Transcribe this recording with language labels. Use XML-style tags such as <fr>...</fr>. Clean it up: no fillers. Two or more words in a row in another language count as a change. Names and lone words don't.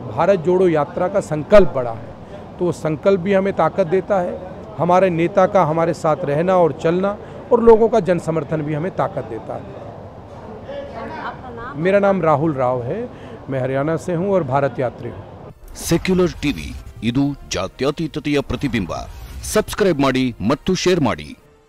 <hi>भारत जोड़ो यात्रा का संकल्प बड़ा है, तो वो संकल्प भी हमें ताकत देता है। हमारे नेता का हमारे साथ रहना और चलना और लोगों का जन समर्थन भी हमें ताकत देता है। मेरा नाम राहुल राव है, मैं हरियाणा से हूं और भारत यात्री हूं।</hi> <kn>ಸೆಕ್ಯುಲರ್ ಟಿವಿ, ಇದು ಜಾತ್ಯತೀತತೆಯ ಪ್ರತಿಬಿಂಬ. ಸಬ್ಸ್ಕ್ರೈಬ್ ಮಾಡಿ ಮತ್ತು ಶೇರ್ ಮಾಡಿ.</kn>